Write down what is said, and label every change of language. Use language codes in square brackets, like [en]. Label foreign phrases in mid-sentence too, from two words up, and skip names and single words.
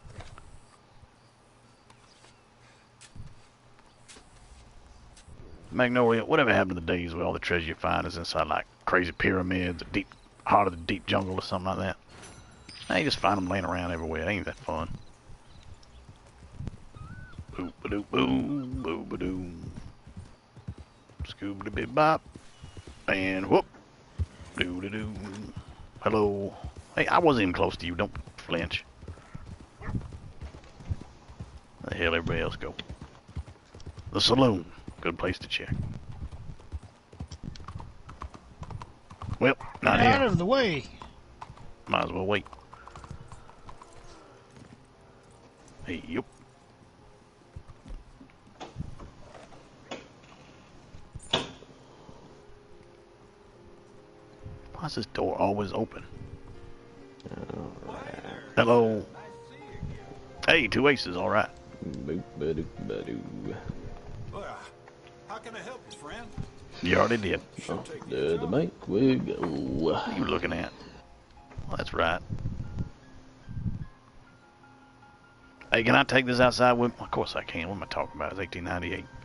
[en] Magnolia, whatever happened to the days where all the treasure you find is inside like crazy pyramids, a deep heart of the deep jungle or something like that? Now you just find them laying around everywhere. It ain't that fun. Boop-a-doo-boo, boop-a-doo. Scooby-doo-bop. And whoop. Doo-doo-doo. Hello. Hey, I wasn't even close to you. Don't flinch. Where the hell everybody else go? The saloon. Good place to check. Well, not Out here. of the way. Might as well wait. Hey, yep. Why's this door always open? Alright. Hello. Hey, two aces, alright. Boop-a-doo-ba-doo. How can I help you, friend? You already did. Off to the bank we go. What are you looking at? Well, that's right. Hey, can I take this outside with me? Of course I can. What am I talking about? It's 1898.